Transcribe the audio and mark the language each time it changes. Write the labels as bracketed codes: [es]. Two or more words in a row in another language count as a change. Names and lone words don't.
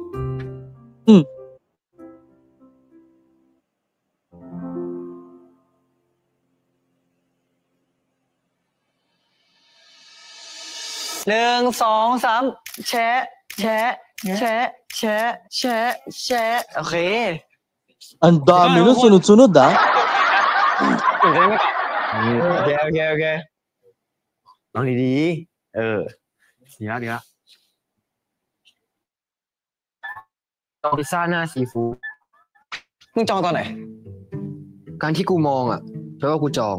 [th] 1 2 3 แชะแชะแชะแชะแชะแชะโอเค [tl] Ang dami nun, sunod-sunod, ah. [th] ตื่นเต้นไหมก่อน โอเคลองดีๆดีละจองพิซซ่าหน้าซีฟู้ด มึงจองตอนไหน การที่กูมองอ่ะแปลว่ากูจอง